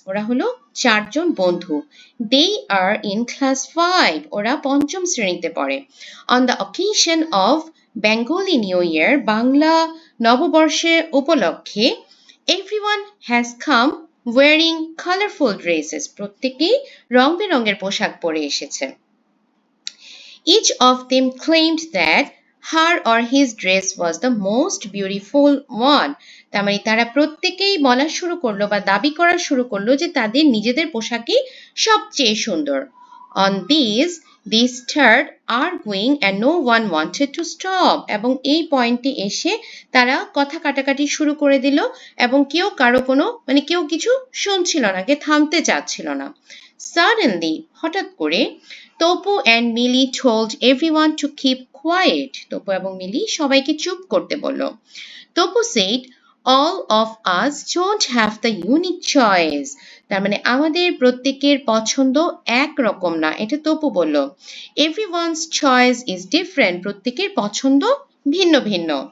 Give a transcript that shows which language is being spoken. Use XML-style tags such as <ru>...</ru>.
<bn>ওরা হলো 4জন বন্ধু।</bn> <en>They are in class 5।</en> <bn>ওরা 5ম শ্রেণীতে পড়ে।</bn> <en>on the occasion of Bengali new year,</en> <bn>Bangla নববর্ষের উপলক্ষে,</bn> <en>Everyone has come wearing colourful dresses.</en> <bn>প্রত্যেকেই রং বেরঙের পোশাক পরে এসেছে।</bn> <en>Each of them claimed that her or his dress was the most beautiful one.</en> <bn>তার মানে তারা প্রত্যেকেই বলা শুরু করলো বা দাবি করা শুরু করলো যে তাদের নিজেদের পোশাকই সবচেয়ে সুন্দর।</bn> <en>On these, they started arguing and no one wanted to stop.</en> <bn>এবং এই পয়েন্টে এসে তারা কথা কাটাকাটি শুরু করে দিল এবং কেউ কারো কোনো কেউ কিছু শুনছিল না, কে থামতে চাচ্ছিল না।</bn> <en>Suddenly,</en> <bn>হঠাৎ করে,</bn> <en>Tapu and Mili told everyone to keep quiet.</en> <bn>Tapu এবং মিলি সবাইকে চুপ করতে বলল।</bn> <en>Tapu said, all of us don't have the unique choice.</en> <bn>তার মানে আমাদের প্রত্যেকের পছন্দ এক রকম না, এটা তপু বলল।</bn> <en>Everyone's choice is different.</en> <bn>প্রত্যেকের পছন্দ ভিন্ন ভিন্ন।</bn>